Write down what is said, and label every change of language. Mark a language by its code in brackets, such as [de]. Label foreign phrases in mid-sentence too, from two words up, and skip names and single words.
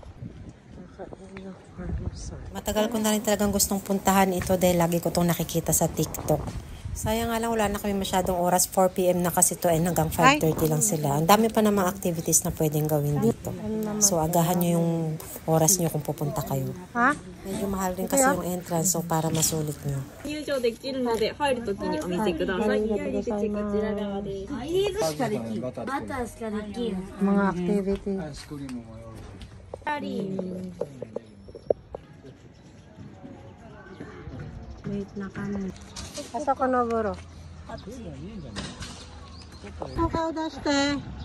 [tl] Matagal ko na rin talagang gustong puntahan ito dahil lagi ko itong nakikita sa TikTok. Sayang nga lang wala na kami masyadong oras, 4 PM na kasi ito and hanggang 5:30 lang sila. Ang dami pa namang activities na pwedeng gawin dito. So agahan nyo yung oras nyo kung pupunta kayo. Ha? Medyo mahal rin kasi yung entrance, so para masulit nyo. [ja] 入場できるので入るときにお見てください。入り口こちら側です。 [tl] Mga activity. Wait na kami. Asa ko na buro? Mukha daste.